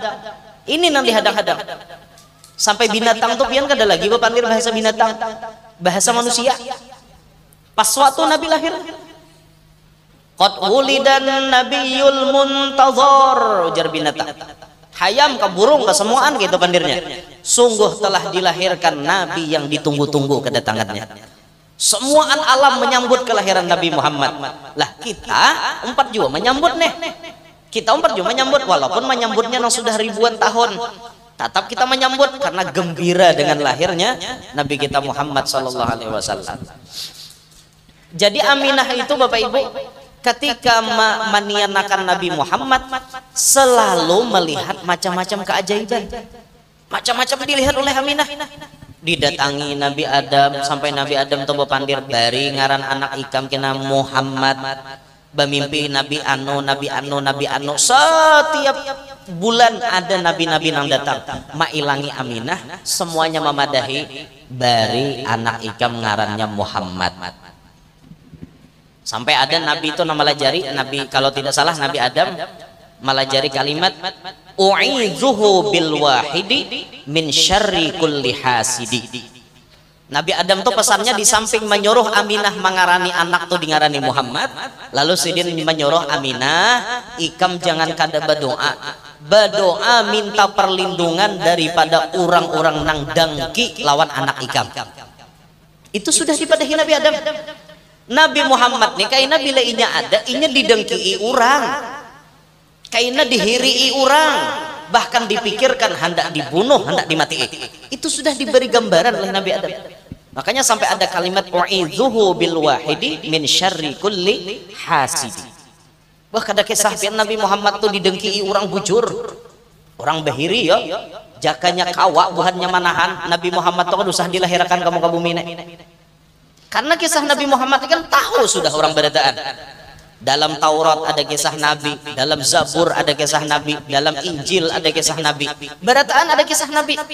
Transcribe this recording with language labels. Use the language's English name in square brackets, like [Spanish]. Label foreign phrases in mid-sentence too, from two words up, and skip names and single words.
[Banjar] Ini nanti hadang-hadang. Sampai binatang tuh pian kada lagi panggil bahasa binatang, bahasa manusia. Pas waktu Nabi lahir, [Arabic] qad wulidan nabiyul muntazar, [Banjar] ujar binatang. Hayam ke burung ke semuaan gitu pandirnya. [Indonesian] Sungguh telah dilahirkan Nabi yang ditunggu-tunggu kedatangannya. Semua alam menyambut kelahiran Nabi Muhammad. Lah kita empat juga menyambut nih. Kita empat juga menyambut, walaupun menyambutnya sudah ribuan tahun. Tetap kita menyambut karena gembira dengan lahirnya Nabi kita Muhammad [Arabic] sallallahu alaihi wasallam. [Indonesian] Jadi Aminah itu Bapak Ibu ketika menianakan Nabi Muhammad selalu melihat macam-macam keajaiban. Macam-macam dilihat oleh Aminah. [Banjar] Didatangi Nabi Adam sampai Nabi Adam tuh bepandir bari ngaran anak ikam kena Muhammad. Bamimpi Nabi Anu setiap bulan ada nabi-nabi yang datang mailangi Aminah semuanya memadahi bari anak ikam ngarannya Muhammad. Sampai ada nabi itu nama lajari nabi, kalau tidak salah Nabi Adam malajari kalimat [Arabic] u'idzuhu bil wahidi min syarri kulli hasidi. [Banjar] Nabi Adam tuh pesannya di samping menyuruh Aminah mengarani anak tuh dingarani Muhammad, lalu Sidin menyuruh Aminah ikam jangan kada berdoa minta perlindungan daripada orang-orang nang dengki lawan anak ikam. Itu sudah dipadahi Nabi Adam. Nabi Muhammad nih kaina bila inya ada inya didengki orang, kaina dihirii orang, bahkan dipikirkan hendak dibunuh, hendak dimati. [Indonesian] Itu sudah diberi gambaran oleh Nabi Adam. Makanya sampai ada kalimat [Arabic] u'idzuhu bil wahidi min syarri kulli hasidi. [Banjar] Wah kada kisah Nabi Muhammad tuh didengki orang bujur, orang bahiri ya. Jakanya kawa buhannya manahan Nabi Muhammad tuh usah dilahirkan kamu ke bumi. Karena kisah Nabi Muhammad kan tahu sudah orang berataan. Dalam Taurat ada kisah Nabi, dalam Zabur ada kisah Nabi, dalam Injil ada kisah Nabi, berataan ada kisah Nabi.